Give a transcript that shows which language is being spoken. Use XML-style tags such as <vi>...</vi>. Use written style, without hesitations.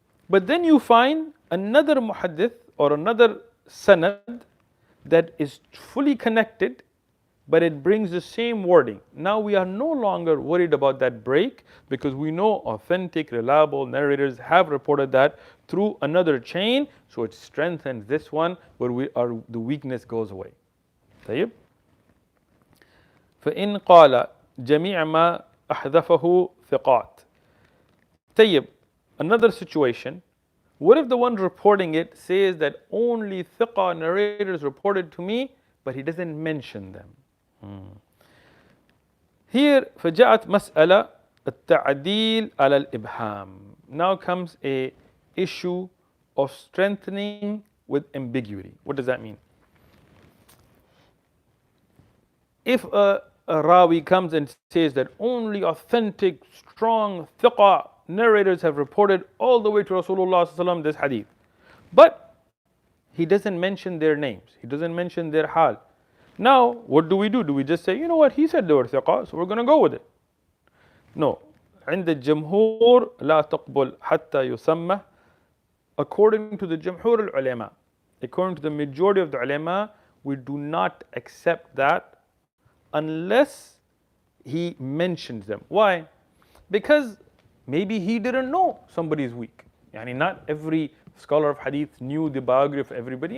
<en>But then you find another muhaddith or another sanad that is fully connected, but it brings the same wording. Now we are no longer worried about that break because we know authentic, reliable narrators have reported that through another chain, so it strengthens this one where the weakness goes away.</en> <ar>طيب. فإن قال جميع ما أحذفه ثقات. طيب.</ar> <en>Another situation. What if the one reporting it says that only thiqa narrators reported to me, but he doesn't mention them? Here,</en> <ar>فجاءت مسألة التعديل على الإبهام.</ar> <en>Now comes a issue of strengthening with ambiguity. What does that mean? If a rawi comes and says that only authentic, strong, thiqa narrators have reported all the way to Rasulullah sallallahu alaihi wasallam this hadith, but he doesn't mention their names, he doesn't mention their hal. Now, what do? Do we just say, you know what, he said they were thiqa, so we're going to go with it? No.</en> <ar>عند الجمهور لا تقبل حتى يسمى.</ar> <en>According to the Jumhur al-Ulama, according to the majority of the ulama, we do not accept that unless he mentions them. Why? Because maybe he didn't know somebody is weak. Yani not every scholar of hadith knew the biography of everybody.</en>